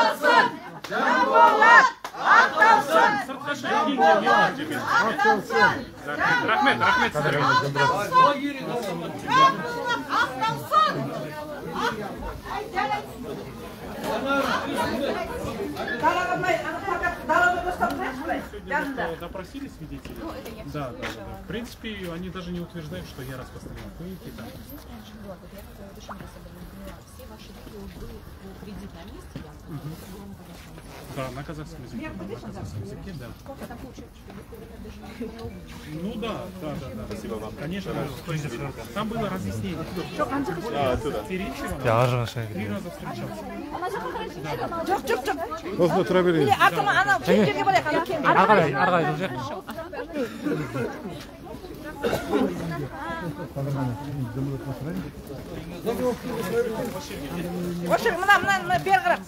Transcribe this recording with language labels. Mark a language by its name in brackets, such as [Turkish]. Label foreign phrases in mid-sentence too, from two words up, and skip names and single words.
[Kazakh] Janbolat! Рахмет сіздерге. [Russian] Допросили свидетелей? Да. В принципе, они даже не утверждают, что я распространял фейки. Да, на казахском языке. Да. Ну да. Спасибо вам. Конечно, там было разъяснение. Терентьева 3 раза встречался. [Kazakh] Осында тұра берейін. арғай жүрсек. мына бері қарап.